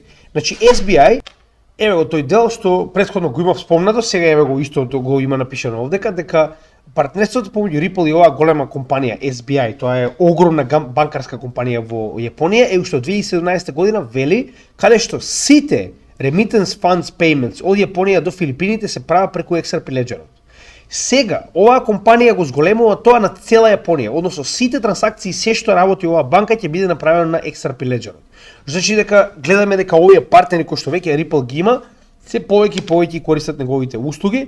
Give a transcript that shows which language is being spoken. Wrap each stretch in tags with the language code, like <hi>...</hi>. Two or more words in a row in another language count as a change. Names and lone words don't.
<mk>Значи SBI, еве го тој дел што претходно го имав спомнато, сега еве го истото го има напишано овдека, дека партнерството помеѓу Ripple и оваа голема компанија SBI, тоа е огромна банкарска компанија во Јапонија, е уште од 2017 година вели, каде што сите</mk> <en>remittance funds payments</en> <mk>од Јапонија до Филипините се прават преку XRP Ledger. Сега, оваа компанија го зголемува тоа на цела Јапонија, односно сите трансакции, се што работи оваа банка ќе биде направено на XRP Ledger. Значи дека гледаме дека овие партнери кои што веќе Ripple ги има, се повеќе и повеќе користат неговите услуги.</mk>